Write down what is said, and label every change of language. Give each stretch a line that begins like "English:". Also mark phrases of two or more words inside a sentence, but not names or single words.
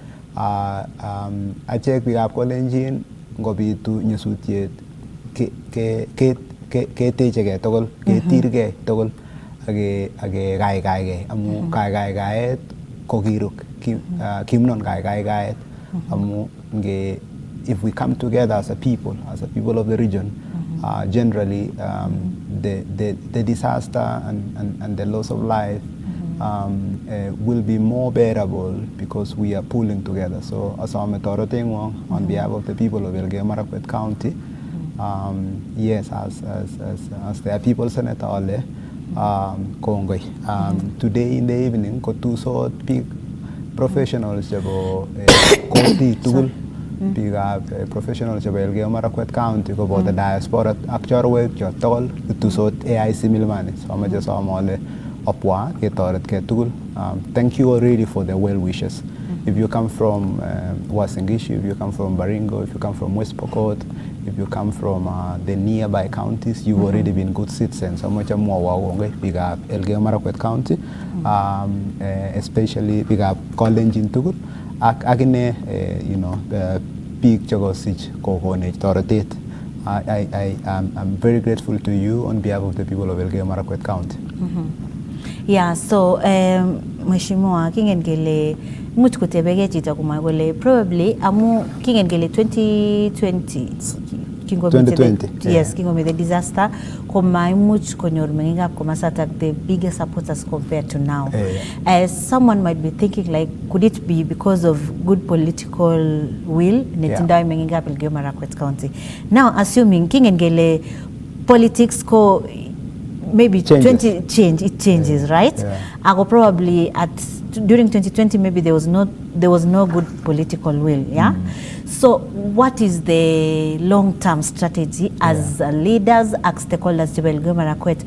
Kalenjin: Achek biikab Kalenjin ngobitu nyasutiet ketechegei tugul, ketirgei tugul ake gaigei amu gaigaigaet ko kiruk kimnon gaigaigaet amu
English: if we come together as a people of the region, generally the disaster and the loss of life will be more bearable because we are pulling together. So
Kalenjin: asame torotengwong
English: on behalf of the people of Elgeyo Marakwet County, yes, as their people senator
Kalenjin: ole kongoi.
English: Today in the evening
Kalenjin: ko tusot big professionals chebo koti tugul biikab professionals chebo Elgeyo Marakwet County ko boto diaspora ak chorwek cho tugul tusot AIC Milimani. So amache somole opwa ketoretkei tugul.
English: Thank you already for the well wishes. If you come from Uasin Gishu, if you come from Baringo, if you come from West Pokot, if you come from the nearby counties, you've already been good citizens. So much more
Kalenjin: wawonge biikab Elgeyo Marakwet County, especially biikab Kalenjin tugul ak akine biik chekosich kokonech toretet.
English: I'm very grateful to you on behalf of the people of Elgeyo Marakwet County.
Kalenjin: Yeah, so mheshimiwa kingen kele much kutebege chito kumwa kole probably amu kingen kele 2020 yes, kingo
English: the disaster
Kalenjin: koma much konyor mengingap komasata
English: the biggest supporters compared to now. Someone might be thinking like, could it be because of good political will
Kalenjin: netindayo mengingap
English: Elgeyo Marakwet County? Now assuming
Kalenjin: kingen kele
English: politics ko maybe it changes, right? Ako probably during 2020 maybe there was no good political will, yeah. So what is the long-term strategy as leaders, as stakeholders to Elgeyo Marakwet?